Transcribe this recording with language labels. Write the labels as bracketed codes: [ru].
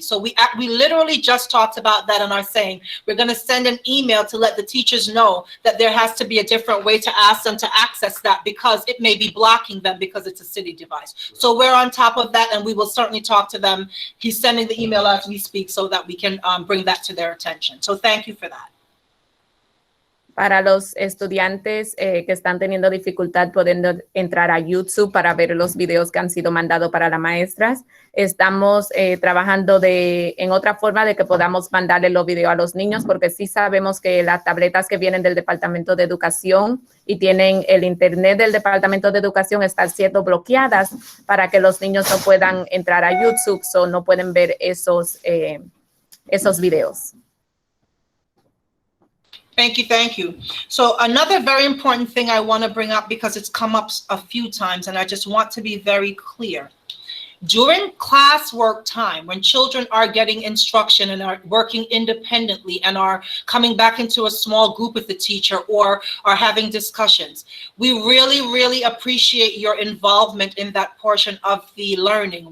[en] So we literally just talked about that and are saying we're going to send an email to let the teachers know that there has to be a different way to ask them to access that because it may be blocking them because it's a city device. So we're on top of that, and we will certainly talk to them. He's sending the email as we speak so that we can bring that to their attention. So thank you for that. [es] Para los estudiantes que están teniendo dificultad pudiendo entrar a YouTube para ver los videos que han sido mandados para las maestras, estamos trabajando en otra forma de que podamos mandarle los videos a los niños, porque sí sabemos que las tabletas que vienen del Departamento de Educación y tienen el internet del Departamento de Educación están siendo bloqueadas para que los niños no puedan entrar a YouTube, o no pueden ver esos videos. [en] Thank you. So another very important thing I want to bring up, because it's come up a few times and I just want to be very clear. During classwork time, when children are getting instruction and are working independently and are coming back into a small group with the teacher or are having discussions, we really, really appreciate your involvement in that portion of the learning.